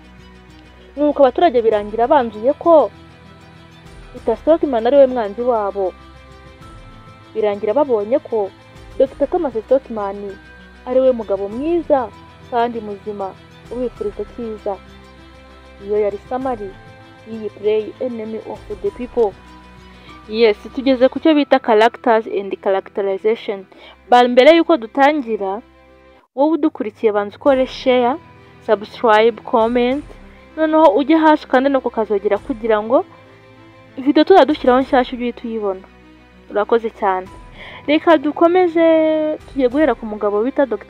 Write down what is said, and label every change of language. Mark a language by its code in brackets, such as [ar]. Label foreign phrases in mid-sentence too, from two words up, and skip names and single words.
[rw] Nuko abaturage birangira banzuye ko Peter Stockman ari we mwanzi wabo. Birangira babonye ko Dr. Thomas Stockman ari we mugabo mwiza kandi muzima ubifuriza cyiza. Iyo yari summary y'iyi play [en] enemy of the people. [rw] Yes, tugeze ku cyo bita [en] characters and characterization. [rw] Mbere yuko dutangira, wowe udukurikiye banza ukore [en] share, subscribe, comment, [rw] noneho ujye hasi kandi no kukazogera kugira ngo video tuzadushyiraho nshyashya ujye tuyibona. Urakoze cyane. Reka dukomeze, tugiye guhera ku mugabo bita Dr.